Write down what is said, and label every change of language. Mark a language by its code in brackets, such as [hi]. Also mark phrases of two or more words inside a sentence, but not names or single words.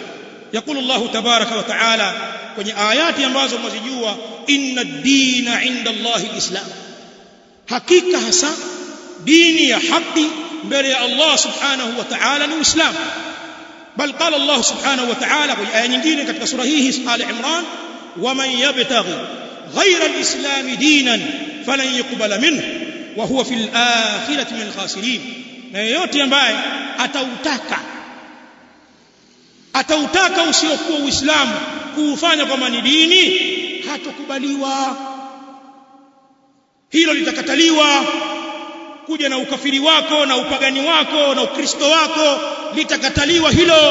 [ar] يقول الله تبارك وتعالى [sw] kwenye ayati ambazo mwazijua, [ar] إن الدين عند الله الإسلام, [sw] hakika hasa dini ya haki mbele ya Allah [ar] سبحانه وتعالى [sw] ni uislamu. [ar] بل قال الله سبحانه وتعالى [sw] kwenye aya nyingine katika sura hii [ar] Al-Imran, ومن يبتغ غير الإسلام دينا فلن يقبل منه وهو في الآخرة من الخاسرين, [sw] na yeyote ambaye atautaka usiokuwa uislamu kuufanya kama ni dini, hatokubaliwa. Hilo litakataliwa. Kuja na ukafiri wako na upagani wako na ukristo wako litakataliwa hilo.